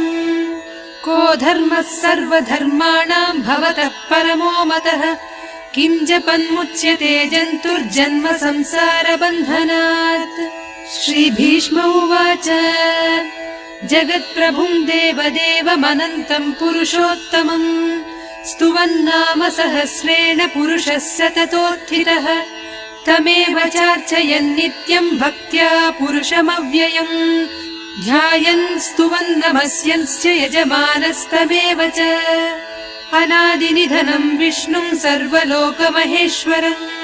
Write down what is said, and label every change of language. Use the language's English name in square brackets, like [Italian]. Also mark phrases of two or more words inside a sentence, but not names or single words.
[Sanskrit] కో ధర్మः సర్వధర్మాణాం భవతః పరమో మతః కిం జపన్ముచ్యతే జంతుర్జన్మ సంసార బంధనాత్. శ్రీభీష్మ ఉవాచ జగత్ప్రభుం దేవదేవమనంతం పురుషోత్తమం स्तुवन्नाम सहस्रेण पुरुषः सततोत्थितः तमेव चार्चयन् नित्यम् भक्त्या पुरुषमव्ययम् ध्यायन् स्तुवन् नमस्यंश्च यजमानस्तमेव च अनादिनिधनम् विष्णुम् सर्वलोकमहेश्वरम्